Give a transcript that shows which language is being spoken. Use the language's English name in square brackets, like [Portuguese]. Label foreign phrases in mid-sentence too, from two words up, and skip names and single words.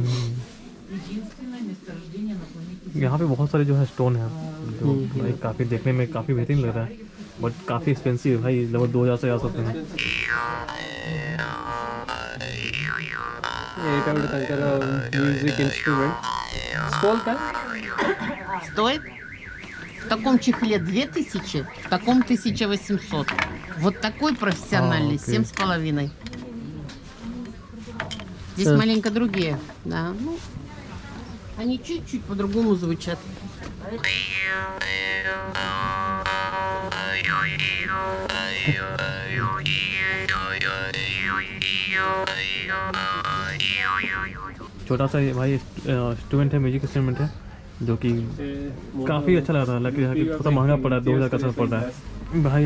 [Hindi] यहाँ पे बहुत सारे जो है स्टोन है, जो भाई काफ़ी देखने में काफ़ी बेहतरीन लग रहा है, बट काफ़ी एक्सपेंसिव है भाई, लगभग 2000 से ज़्यादा है। [English] music instrument сколько? [Russian] Стоит в таком чехле 2000, в таком 1800. Вот такой профессиональный 7,5. Здесь маленько другие, да. Ну, они чуть-чуть по-другому звучат. [Hindi] छोटा सा ये भाई इंस्ट्रूमेंट है, [English] music instrument [Hindi] है, जो कि काफ़ी अच्छा लग रहा है, लेकिन थोड़ा महंगा पड़ा है, 2000 का सर पड़ रहा है भाई।